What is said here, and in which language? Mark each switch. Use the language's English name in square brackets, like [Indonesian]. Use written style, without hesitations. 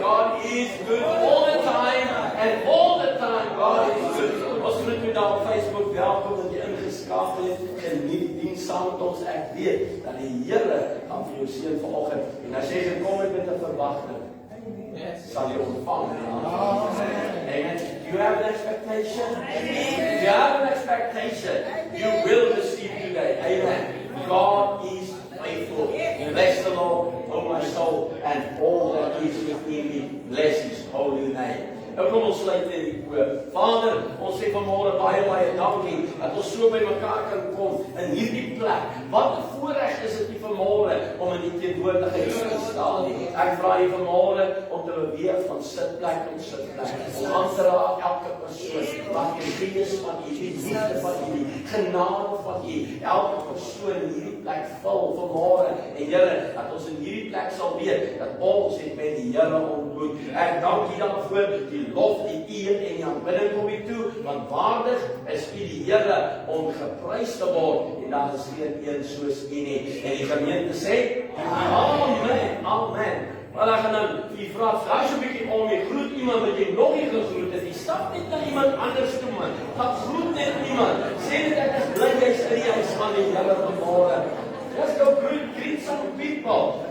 [English] God is good all the time and all the time God is good. [Afrikaans] Ons groet u daar op Facebook, welkom dat jy ingeskakel het. Geniet die diens saam met ons. Ek weet dat die Here gaan vir jou seën vanoggend. En as jy gekom het met 'n verwagting, sal jy ontvang. Amen. [English] You have an expectation? If you have an expectation, you will receive today. Amen. God is faithful. Bless the Lord, oh my soul, and all that is within me. Bless his holy name. [Afrikaans] Nou kom ons sluit in die oor. Vader, ons sê vanmôre baie dankie dat ons so by mekaar kan kom in hierdie plek. Wat 'n voorreg is dit vanmôre om in die teenwoordigheid te staan. Ek vra u vanmôre om te beweeg van sitplek tot sitplek. Om aan te raak elke persoon. Laat die gees van u, die liefde van u, die genade van u, elke persoon in hierdie plek vul vanmôre. En Here, dat ons in hierdie plek sal weet dat ons het met die Here ontmoet. Ek dank u daarvoor. Die lof, die eer en die aanbidding kom u toe, want waardig is u die Here om geprys te word, en daar is geen een soos u nie. En die gemeente sê, amen, amen. Maar dan gaan dan, die vraag, daar is 'n bietjie om, jy groet iemand wat jy nog nie gegroet het, jy stap net na iemand anders toe, man. Gaan groet net iemand, sê net ek is bly jy's in die huis van die Here vanmôre. [English] Just go greet some people.